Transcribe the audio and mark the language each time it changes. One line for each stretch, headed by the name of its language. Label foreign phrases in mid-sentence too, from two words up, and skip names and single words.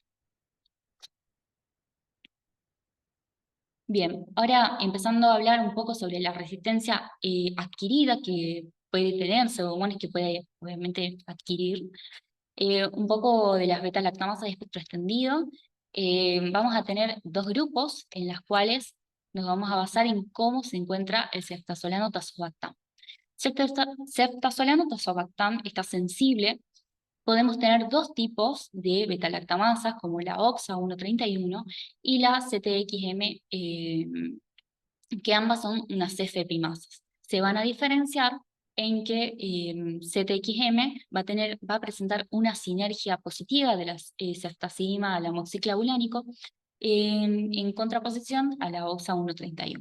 Spanish: Bien, ahora empezando a hablar un poco sobre la resistencia adquirida que puede tener Pseudomonas, que puede obviamente adquirir, un poco de las beta-lactamasas de espectro extendido. Vamos a tener dos grupos en los cuales nos vamos a basar en cómo se encuentra el ceftazolano-tazobactam. Ceftazolano-tazobactam está sensible. Podemos tener dos tipos de beta-lactamasas, como la OXA 131 y la CTXM, que ambas son unas CFepimasas. Se van a diferenciar en que CTXM va a presentar una sinergia positiva de las ceftazidima al amoxiclavulánico en contraposición a la OXA 131.